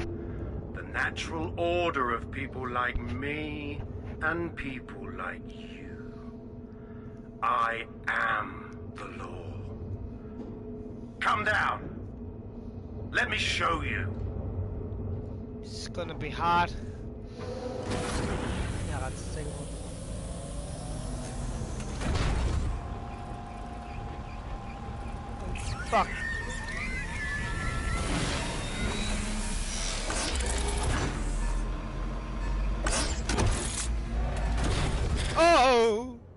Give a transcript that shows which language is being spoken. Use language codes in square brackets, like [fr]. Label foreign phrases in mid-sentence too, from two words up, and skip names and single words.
[en] The natural order of people like me and people like you. I am the law. Come down. Let me show you. It's gonna be hard. [da] Jeg er ret sikker på. [en] Fuck. Oh!